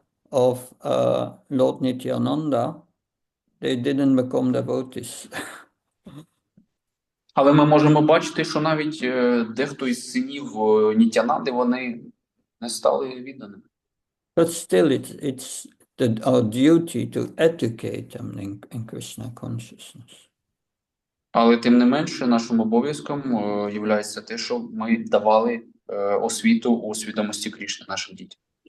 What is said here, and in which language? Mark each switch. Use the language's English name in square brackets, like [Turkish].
[English] of Lord Nityananda, they didn't become devotees. [Ukrainian] Але ми можемо бачити, що навіть дехто із синів Нітянанди, вони не стали відданими. [English] But still, it's our duty to educate them in Krishna consciousness. [Ukrainian] Але тим не менше, нашим обов'язком є те, що ми давали освіту у свідомості Крішни нашим дітям.